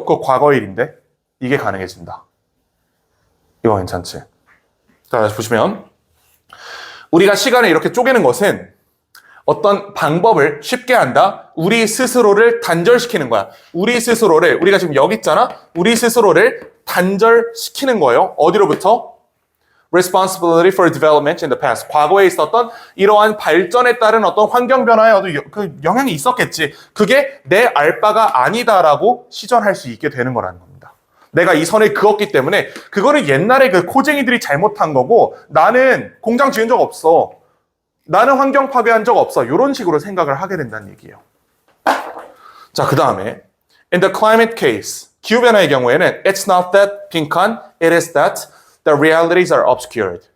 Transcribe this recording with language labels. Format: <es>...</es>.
<ko>그거 과거의 일인데 이게 가능해진다. 이거 괜찮지? 자, 다시 보시면 우리가 시간을 이렇게 쪼개는 것은 어떤 방법을 쉽게 한다. 우리 스스로를 단절시키는 거야. 우리 스스로를, 우리가 지금 여기 있잖아. 우리 스스로를 단절시키는 거예요. 어디로부터?</ko> <en>Responsibility for development in the past.</en> <ko>과거에 있었던 이러한 발전에 따른 어떤 환경 변화에 어떤 그 영향이 있었겠지. 그게 내 알바가 아니다라고 시전할 수 있게 되는 거라는 겁니다. 내가 이 선을 그었기 때문에 그거는 옛날에 그 코쟁이들이 잘못한 거고 나는 공장 지은 적 없어. 나는 환경 파괴한 적 없어. 이런 식으로 생각을 하게 된다는 얘기예요. 자, 그 다음에</ko> <en>in the climate case,</en> <ko>기후변화의 경우에는</ko> <en>it's not that</en> <ko>빈칸,</ko> <en>it is that the realities are obscured.</en>